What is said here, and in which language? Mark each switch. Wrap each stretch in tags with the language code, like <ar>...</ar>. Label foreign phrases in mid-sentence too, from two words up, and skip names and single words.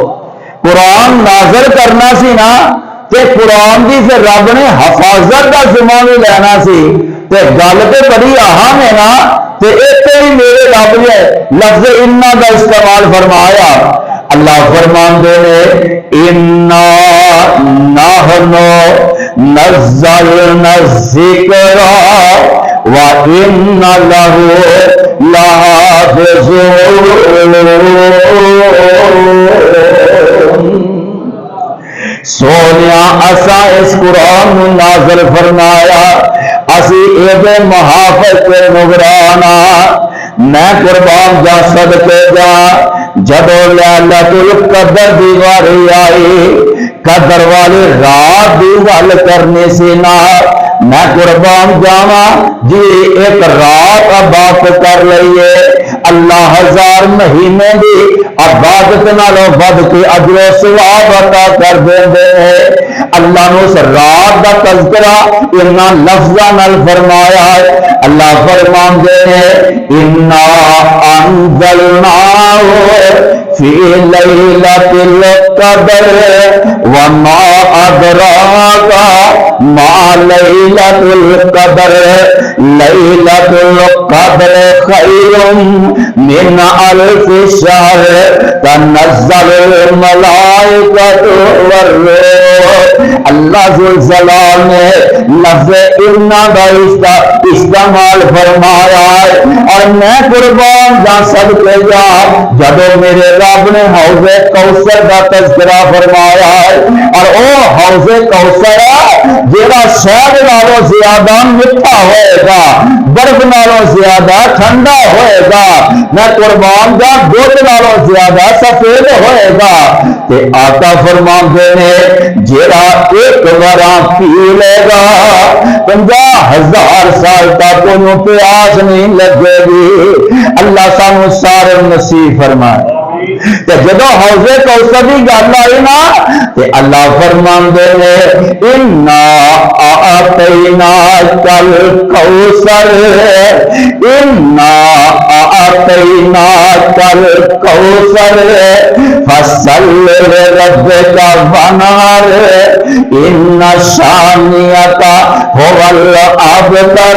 <pa>قرآن نازل کرنا سی نا تے قرآن کی پھر رب نے حفاظت کا ذمہ بھی لینا سی تے گل تو بڑی اہم ہے نا، تے اتنے بھی میرے رب نے لفظ انا کا استعمال فرمایا۔ اللہ فرماندے نے</pa> <ar>انا نحن نزلنا الذکر وَإِنَّ لَهُ لَحَافِظُونَ۔</ar> <pa>سونیا اسا اس قرآن نازل فرمایا، اسی اے محافظ کے نگرانا، میں قربان جا صدقے جا جدو لیلۃ القدر دی واری آئی، قدر والی رات دی گل کرنی سی نا، میں قربان جاوا جی ایک رات عبادت کر لئیے، اللہ 1000 مہینے دی عبادت نالوں بد کے اجر و ثواب عطا کر دیندے ہیں۔ اللہ نے اس رات دا تذکرہ انہاں لفظاں نال فرمایا ہے۔ اللہ فرماندے ہیں</pa> <ar>انا انزلناہ فی لیلۃ القدر وما ادراک ما لیلۃ القدر لیلۃ القدر خیر من الف شہر تنزل الملائکۃ والروح۔</ar> <ur>اللہ ذل جلال نے لفظ انا کا استعمال فرمایا ہے، اور میں قربان جا صدقے جا جب میرے رب نے حوض کوثر کا تذکرہ فرمایا ہے، اور وہ حوض کوثر</ur> <pa>جیڑا شہد نالوں زیادہ میٹھا ہوئے گا، برف نالوں زیادہ ٹھنڈا ہوئے گا، میں قربان جا دودھ نالوں زیادہ سفید ہوئے گا۔ تے آقا فرماندے نے جیڑا ایک بارا پی لے گا 50,000 سال تک انہوں پیاس نہیں لگے گی۔ اللہ سانو سارے نصیب فرمائے۔ تے جدو حوضے کوثر کی گل آئی نا تے اللہ فرماندے نے</pa> <ar>انا اعطیناکل کوثر، انا اعطیناکل کوثر فصل لربک وانحر ان شانئک هو الابتر۔</ar>